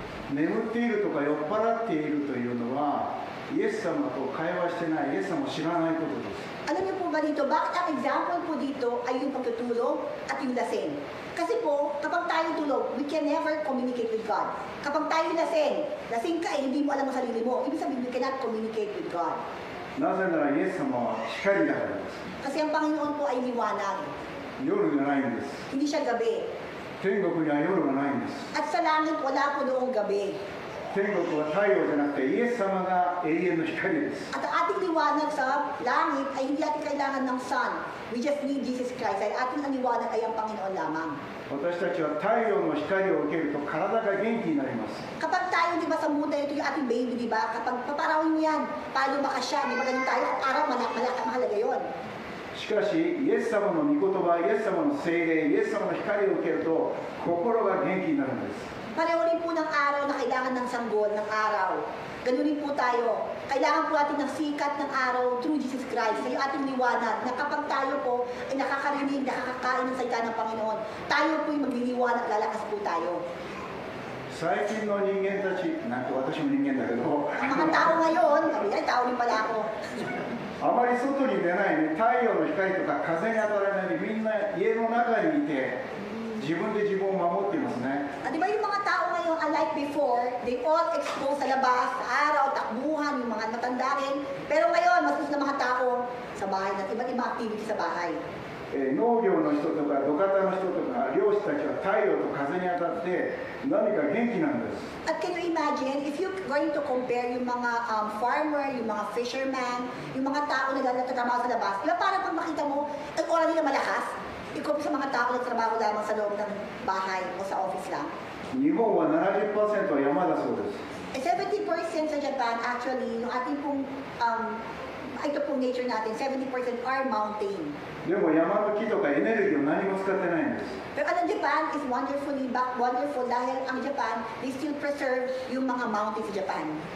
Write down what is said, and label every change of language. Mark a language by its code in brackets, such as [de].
[ja] 眠っているとか酔っ払っているというのは、イエス様と会話してない、イエス様を知らないことです。 [tl] Alam niyo po ba dito, bakit ang example po dito ay yung pagtutulog at yung lasing? Kasi po, kapag tayo tulog, [en] we can never communicate with God. [tl] Kapag tayo lasing ka hindi mo alam ang sarili mo. Ibig sabihin, [en] you cannot communicate with God. [ja] なぜならイエス様は光だからです。 [tl] Kasi ang Panginoon po ay liwanag. [ja] 夜がないんです。 [tl] Hindi siya gabi. [ja] 天国には夜がないんです。 [tl] At sa langit, wala po noong gabi. [ja] 天国は太陽じゃなくてイエス様が永遠の光です。 [tl] At ang ating liwanag sa langit ay hindi natin kailangan ng sun. [en] We just need Jesus Christ. [tl] Ay ating ang liwanag ay ang Panginoon lamang. [ja] 私たちは太陽の光を受けると体が元気になります。 [tl] Kapag tayo, di ba, sa mundo, ito yung ating baby, di ba? Kapag paparawin mo yan, paano lumakas siya, di ba ganun tayo? Ang araw, mahalaga yun. [ja] しかし、イエス様の御言葉、イエス様の聖霊、イエス様の光を受けると心が元気になるんです。 [tl] Pareho rin po ng araw na kailangan ng sanggol, ng araw. Ganun rin po tayo. Kailangan po natin ng sikat ng araw [en] through Jesus Christ. [tl] Sa yung ating liwanag na kapag tayo po ay nakakarinig, nakakakain ng salita ng Panginoon, tayo po yung magliliwanag, lalakas po tayo. [ja] 最近の人間たち、なんて私も人間だけど、 [tl] Ang mga tao ngayon, sabi ay tao rin pala ako. [ja] あまり外に出ないね、太陽の光とか風に当たらないでみんな家の中にいて自分で自分を守っていますね。 [tl] At di ba yung mga tao ngayon, [en] unlike before, they all exposed [tl] sa labas, sa araw, takbuhan, yung mga matanda rin. Pero ngayon, mas gusto ng mga tao sa bahay, na iba't ibang activity sa bahay. [ja] 農業の人とか土方の人とか漁師たちは太陽と風に当たって何か元気なんです。 [tl] At [en] can you imagine, if you're going to compare [tl] yung mga farmer, yung mga fisherman, yung mga tao na nagtatrabaho sa labas, di ba parang pag makita mo, ang oras nila malakas, ikaw sa mga tao na nagtrabaho lamang sa loob ng bahay o sa office lang. [ja] 日本は 70% は山だそうです。 [tl] Eh, 70% sa Japan, actually, yung ating pong, ito pong nature natin, [en] 70% are mountain. [ja] でも山の木とかエネルギーを何も使ってないんです。 [tl] Pero ang Japan [en] is wonderful [tl] dahil ang Japan, [en] they still preserve [tl] yung mga mountains sa Japan.